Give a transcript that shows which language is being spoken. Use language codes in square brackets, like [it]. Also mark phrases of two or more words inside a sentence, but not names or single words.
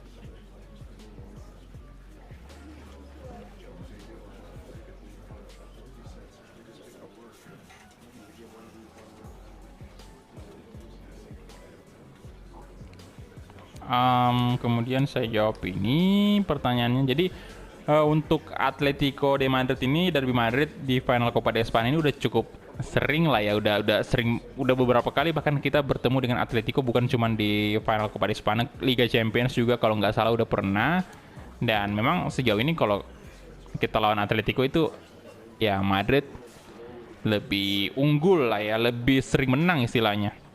[id] Kemudian saya jawab ini pertanyaannya. Jadi untuk Atletico de Madrid ini, Derby Madrid di final Copa de España ini udah cukup sering lah ya, udah beberapa kali bahkan kita bertemu dengan Atletico, bukan cuma di final Copa de España, Liga Champions juga kalau nggak salah udah pernah. Dan memang sejauh ini kalau kita lawan Atletico itu ya Madrid lebih unggul lah ya, lebih sering menang istilahnya.